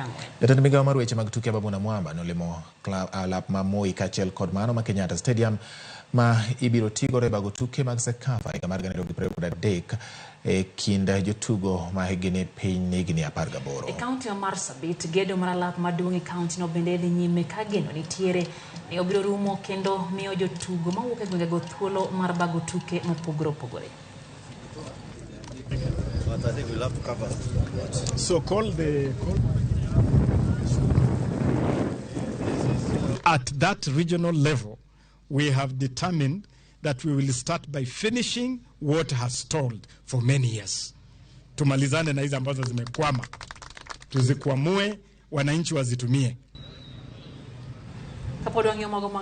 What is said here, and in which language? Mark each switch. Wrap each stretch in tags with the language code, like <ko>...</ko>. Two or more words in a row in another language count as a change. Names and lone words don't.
<luo>Jatend migawo mar weche mag tuke Babuna Mwamba nolimo alap ma Moi kaachiel kod mano ma Kenyatta Stadium ma ibiro tigo e bago tuke mag Sirkal higa mar 2023 e kind jotugo ma higni piny higni 18. E kaunti mar Marsabit gedo mar alap maduong' e kaunti no bende dhi nyime ka geno nitiere ne obiro rumo kendo miyo jotugo mawuok e gwengego thuolo mar bago tuke mopogore opogore.</luo> <en>But I think we'll have to cover. So at that regional level, we have determined that we will start by finishing what has stalled for many years.</en> <sw>Tumalizane na hizi ambazo zimekwama. Tuzikwamue, wananchi wazitumie.</sw>